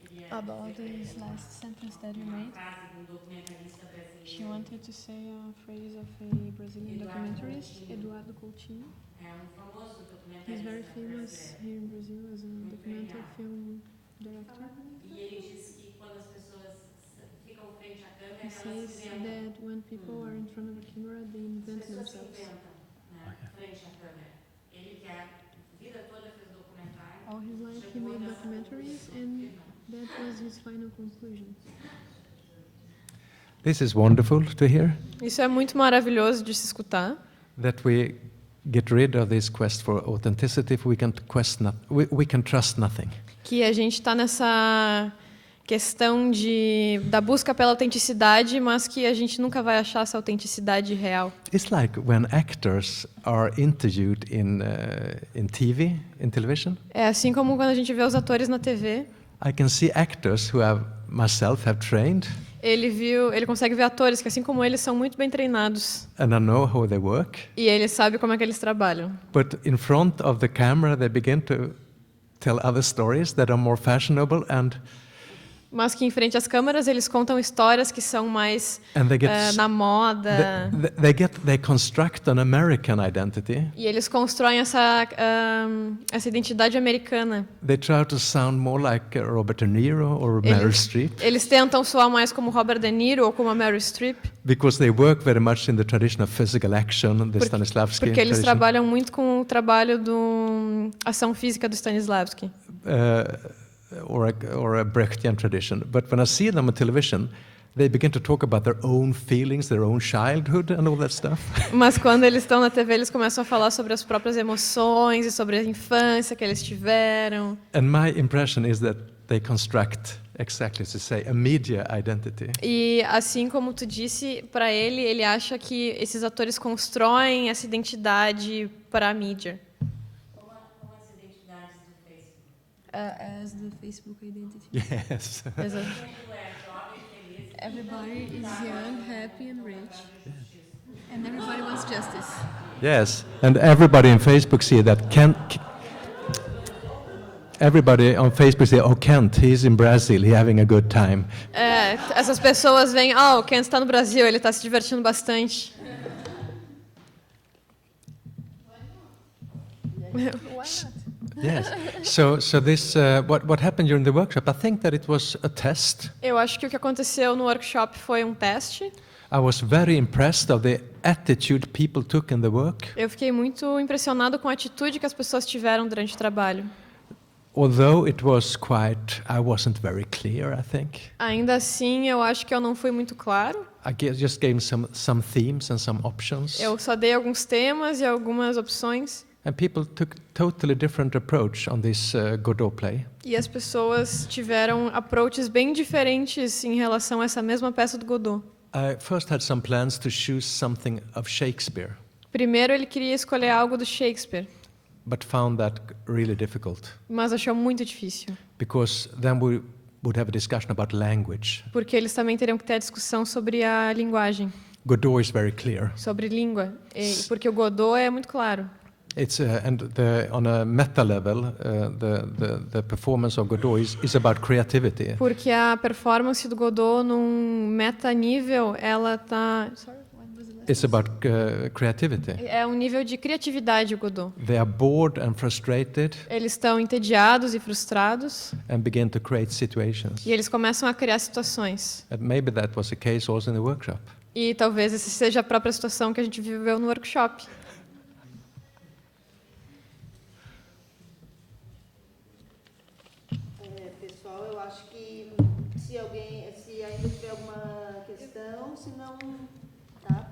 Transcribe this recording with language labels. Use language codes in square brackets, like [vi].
[en] About this last sentence that you made. She wanted to say a phrase of a Brazilian documentarist, Eduardo Coutinho. He's very famous here in Brazil as a documentary film director. He says that when people are in front of a camera, they invent themselves. All his life he made documentaries, and that was his final conclusion. This is wonderful to hear, [pt] Isso é muito maravilhoso de se escutar. [en] that we get rid of this quest for authenticity if we can we can trust nothing. [pt] Que a gente está nessa questão da busca pela autenticidade, mas que a gente nunca vai achar essa autenticidade real. [en] It's like when actors are interviewed in TV, in television. [pt] É assim como quando a gente vê os atores na TV. [en] I can see actors who myself have trained, [pt] Ele consegue ver atores que, assim como eles, são muito bem treinados. [en] and I know how they work. [pt] E ele sabe como é que eles trabalham. [en] But in front of the camera, they begin to tell other stories that are more fashionable, and [pt] Mas que, em frente às câmeras, eles contam histórias que são mais [en] they get [pt] na moda. [en] they construct an American identity. [pt] E eles constroem essa identidade americana. [en] They try to sound more like Robert De Niro or Meryl Streep, [pt] Eles tentam soar mais como Robert De Niro ou como a Meryl Streep. [en] because they work very much in the tradition of physical action, the Stanislavski [pt] Porque eles [en] tradition. [pt] trabalham muito com o trabalho do ação física do Stanislavski. [en] Or a Brechtian tradition. But when I see them on television, they begin to talk about their own feelings, their own childhood, and all that stuff. [pt] Mas quando eles estão na TV, eles começam a falar sobre as próprias emoções e sobre a infância que eles tiveram. [en] And my impression is that they construct, exactly to say, a media identity. [pt] E assim como tu disse, para ele acha que esses atores constroem essa identidade para a mídia. [en] As the Facebook identity. Yes. Everybody is young, happy, and rich, and everybody wants justice. Yes, and everybody on Facebook see that everybody on Facebook say, "Oh, Kent, he's in Brazil, he's having a good time." [pt] Essas pessoas veem, o Kent está no Brasil, ele está se divertindo bastante. [en] Why not? Yes. So this what happened during the workshop? I think that it was a test. [pt] Eu acho que o que aconteceu no workshop foi um teste. [en] I was very impressed of the attitude people took in the work. [pt] Eu fiquei muito impressionado com a atitude que as pessoas tiveram durante o trabalho. [en] Although it was quite, I wasn't very clear, I think. [pt] Ainda assim, eu acho que eu não fui muito claro. [en] Just gave some themes and some options. [pt] Eu só dei alguns temas e algumas opções. [en] And people took totally different approach on this Godot play. [pt] E as pessoas tiveram approaches bem diferentes em relação a essa mesma peça do Godot. [en] I first had some plans to choose something of Shakespeare. [pt] Primeiro, ele queria escolher algo do Shakespeare. [en] But found that really difficult. [pt] Mas achou muito difícil. [en] Because then we would have a discussion about language. [pt] Porque eles também teriam que ter a discussão sobre a linguagem. [en] Godot is very clear. [pt] Sobre língua. Porque o Godot é muito claro. [en] It's on a meta level, the performance of Godot is about creativity. [pt] Porque a performance do Godot num meta nível, ela tá. [en] It's about creativity. [pt] É um nível de criatividade o Godot. [en] They are bored and frustrated. [pt] Eles estão entediados e frustrados. [en] And begin to create situations. [pt] E eles começam a criar situações. [en] And maybe that was the case also in the workshop. [pt] E talvez essa seja a própria situação que a gente viveu no workshop. Pessoal, eu acho que se ainda tiver alguma questão, se não, tá?